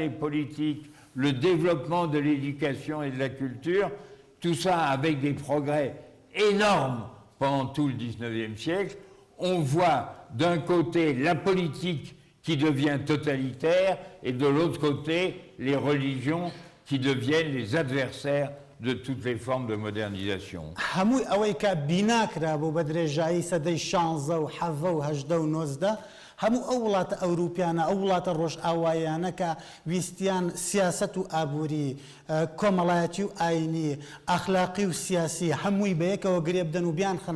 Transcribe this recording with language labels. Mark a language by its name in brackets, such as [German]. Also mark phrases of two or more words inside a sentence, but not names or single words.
[French] et politique, le développement de l'éducation et de la culture, tout ça avec des progrès énormes pendant tout le 19e siècle, on voit d'un côté la politique qui devient totalitaire et de l'autre côté les religions qui deviennent les adversaires de toutes les formes de modernisation. [Central Kurdish] هەمووی ئەوەی کە بیناکرا بۆ بە درێژایی سەدەی 16 و 17 و 18 و 19 هەموو ئەو وڵاتە ئەوروپیانە ئەو وڵاتە ڕۆژئاوایانە کە ویستیان سیاست و ئابووری کۆمەڵایەتی و ئاینی ئەخلاقی و سیاسی هەمووی بەیەکەوە گرێ بدەن و بیان خەنە